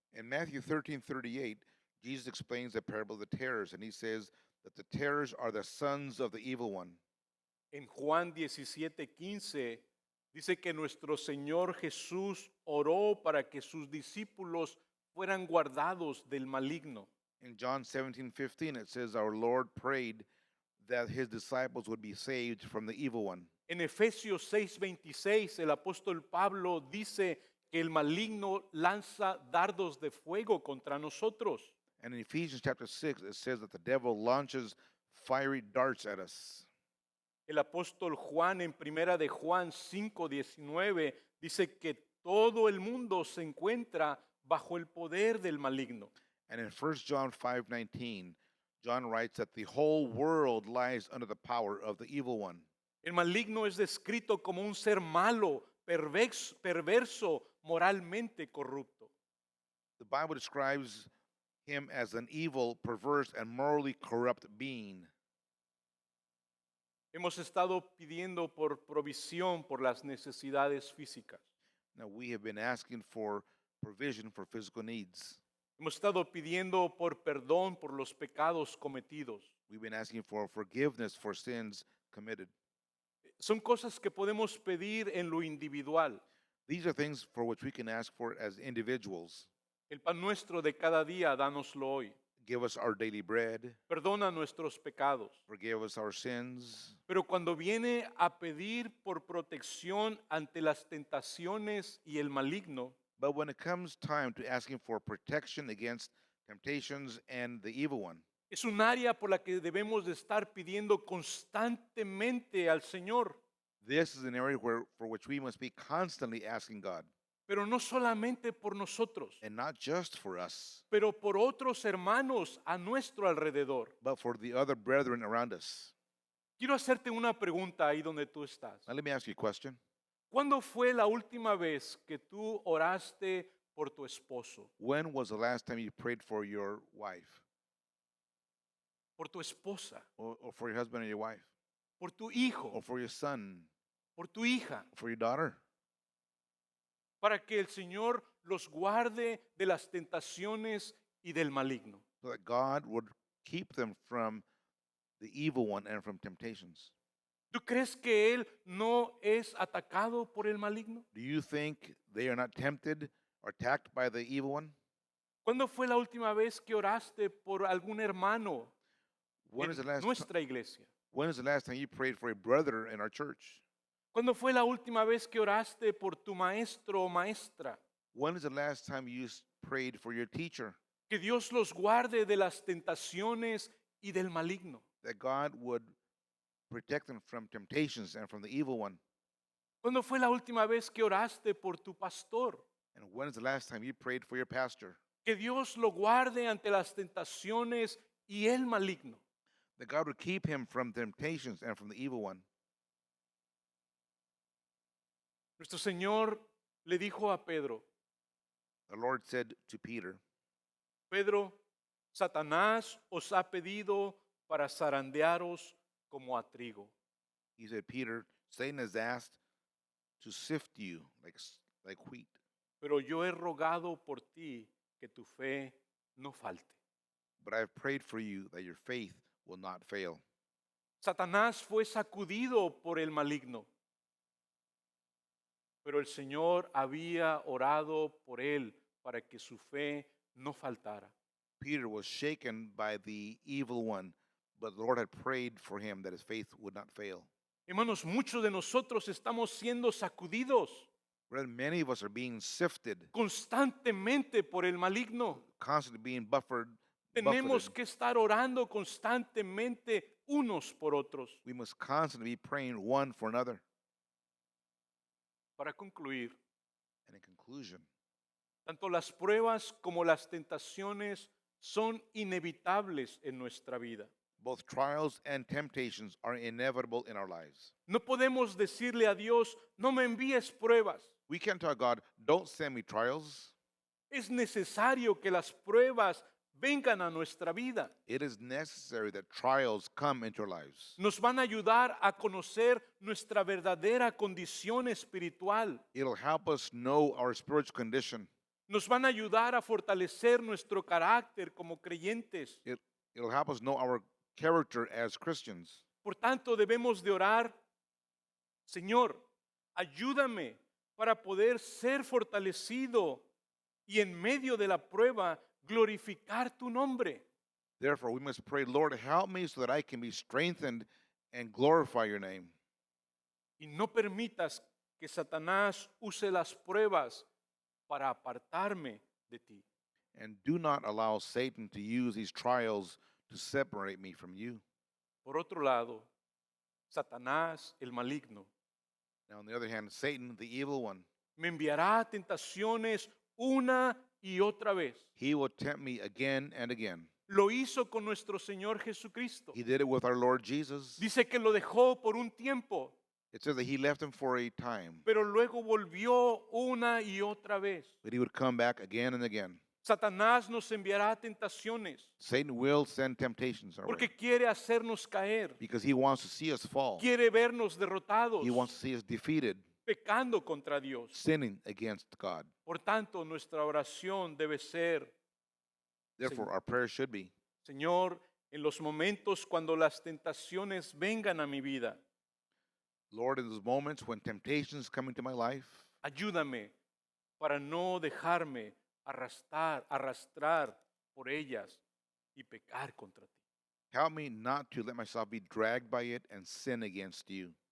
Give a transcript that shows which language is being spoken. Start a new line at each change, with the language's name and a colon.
English: In Matthew 13:38, Jesus explains the parable of the tares, and he says that the tares are the sons of the evil one.
Spanish: En Juan 17:15 dice que nuestro Señor Jesús oró para que sus discípulos fueran guardados del maligno.
English: In John 17:15, it says our Lord prayed that his disciples would be saved from the evil one.
Spanish: En Efesios 6:26 el apóstol Pablo dice que el maligno lanza dardos de fuego contra nosotros.
English: And in Ephesians chapter 6, it says that the devil launches fiery darts at us.
Spanish: El apóstol Juan en primera de Juan 5:19 dice que todo el mundo se encuentra bajo el poder del maligno.
English: And in 1 John 5:19, John writes that the whole world lies under the power of the evil one.
Spanish: El maligno es descrito como un ser malo, perverso, moralmente corrupto.
English: The Bible describes him as an evil, perverse, and morally corrupt being.
Spanish: Hemos estado pidiendo por provisión por las necesidades físicas.
English: Now, we have been asking for provision for physical needs.
Spanish: Hemos estado pidiendo por perdón por los pecados cometidos.
English: We've been asking for forgiveness for sins committed.
Spanish: Son cosas que podemos pedir en lo individual.
English: These are things for which we can ask for as individuals.
Spanish: El pan nuestro de cada día, dánoslo hoy.
English: Give us our daily bread.
Spanish: Perdona nuestros pecados.
English: Forgive us our sins.
Spanish: Pero cuando viene a pedir por protección ante las tentaciones y el maligno,
English: But when it comes time to asking for protection against temptations and the evil one,
Spanish: es un área por la que debemos de estar pidiendo constantemente al Señor.
English: this is an area for which we must be constantly asking God,
Spanish: Pero no solamente por nosotros,
English: and not just for us,
Spanish: pero por otros hermanos a nuestro alrededor.
English: but for the other brethren around us.
Spanish: Quiero hacerte una pregunta ahí donde tú estás.
English: Now, let me ask you a question.
Spanish: ¿Cuándo fue la última vez que tú oraste por tu esposo,
English: When was the last time you prayed for your wife,
Spanish: por tu esposa,
English: or for your husband or your wife,
Spanish: por tu hijo,
English: or for your son,
Spanish: por tu hija,
English: or for your daughter?
Spanish: para que el Señor los guarde de las tentaciones y del maligno?
English: So that God would keep them from the evil one and from temptations.
Spanish: ¿Tú crees que él no es atacado por el maligno?
English: Do you think they are not tempted or attacked by the evil one?
Spanish: ¿Cuándo fue la última vez que oraste por algún hermano
English: When is the
Spanish: en
English: last
Spanish: nuestra iglesia?
English: When is the last time you prayed for a brother in our church?
Spanish: ¿Cuándo fue la última vez que oraste por tu maestro o maestra?
English: When is the last time you prayed for your teacher?
Spanish: Que Dios los guarde de las tentaciones y del maligno.
English: That God would protect them from temptations and from the evil one.
Spanish: ¿Cuándo fue la última vez que oraste por tu pastor?
English: And when is the last time you prayed for your pastor?
Spanish: Que Dios lo guarde ante las tentaciones y el maligno.
English: That God would keep him from temptations and from the evil one.
Spanish: Nuestro Señor le dijo a Pedro,
English: The Lord said to Peter,
Spanish: Pedro, Satanás os ha pedido para zarandearos como a trigo.
English: He said, Peter, Satan has asked to sift you like wheat.
Spanish: Pero yo he rogado por ti que tu fe no falte.
English: But I have prayed for you that your faith will not fail.
Spanish: Satanás fue sacudido por el maligno, pero el Señor había orado por él para que su fe no faltara.
English: Peter was shaken by the evil one, but the Lord had prayed for him that his faith would not fail.
Spanish: Hermanos, muchos de nosotros estamos siendo sacudidos
English: Brethren, many of us are being sifted,
Spanish: constantemente por el maligno.
English: constantly being buffeted
Spanish: Tenemos
English: buffeted.
Spanish: que estar orando constantemente unos por otros.
English: We must constantly be praying one for another.
Spanish: Para concluir,
English: And in conclusion,
Spanish: tanto las pruebas como las tentaciones son inevitables en nuestra vida.
English: both trials and temptations are inevitable in our lives.
Spanish: No podemos decirle a Dios, no me envíes pruebas.
English: We can't tell God, don't send me trials.
Spanish: Es necesario que las pruebas vengan a nuestra vida.
English: It is necessary that trials come into our lives.
Spanish: Nos van a ayudar a conocer nuestra verdadera condición espiritual.
English: It'll help us know our spiritual condition.
Spanish: Nos van a ayudar a fortalecer nuestro carácter como creyentes.
English: It'll help us know our character as Christians.
Spanish: Por tanto, debemos de orar, Señor, ayúdame para poder ser fortalecido y en medio de la prueba glorificar tu nombre.
English: Therefore, we must pray, Lord, help me so that I can be strengthened and glorify your name.
Spanish: Y no permitas que Satanás use las pruebas para apartarme de ti.
English: And do not allow Satan to use these trials to separate me from you.
Spanish: Por otro lado, Satanás, el maligno,
English: Now, on the other hand, Satan, the evil one,
Spanish: me enviará tentaciones una y otra vez.
English: he will tempt me again and again.
Spanish: Lo hizo con nuestro Señor Jesucristo.
English: He did it with our Lord Jesus.
Spanish: Dice que lo dejó por un tiempo,
English: It says that he left him for a time,
Spanish: pero luego volvió una y otra vez.
English: but he would come back again and again.
Spanish: Satanás nos enviará tentaciones
English: Satan will send temptations our way
Spanish: porque quiere hacernos caer,
English: because he wants to see us fall.
Spanish: quiere vernos derrotados,
English: He wants to see us defeated,
Spanish: pecando contra Dios.
English: sinning against God.
Spanish: Por tanto, nuestra oración debe ser,
English: Therefore, our prayer should be,
Spanish: Señor, en los momentos cuando las tentaciones vengan a mi vida,
English: Lord, in those moments when temptations come into my life,
Spanish: ayúdame para no dejarme arrastrar por ellas y pecar contra ti.
English: help me not to let myself be dragged by it and sin against you.